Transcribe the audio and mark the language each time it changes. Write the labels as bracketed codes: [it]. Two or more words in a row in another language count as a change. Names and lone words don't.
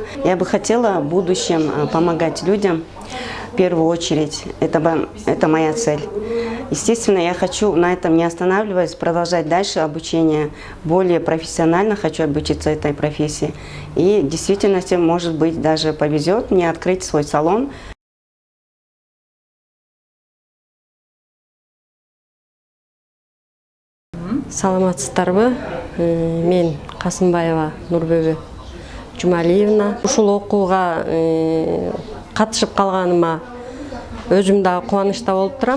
[ru] Я бы хотела в будущем помогать людям, в первую очередь, это моя цель. Естественно, я хочу на этом не останавливаясь, продолжать дальше обучение, более профессионально хочу обучиться этой профессии. И в действительности, может быть, даже повезет мне открыть свой салон. [ky] Саламатсыздарбы? Мен Касымбаева Нурбөбө Жумалиевна. Ушул окууга катышып калганыма өзүм дагы кубанычта болуп турам.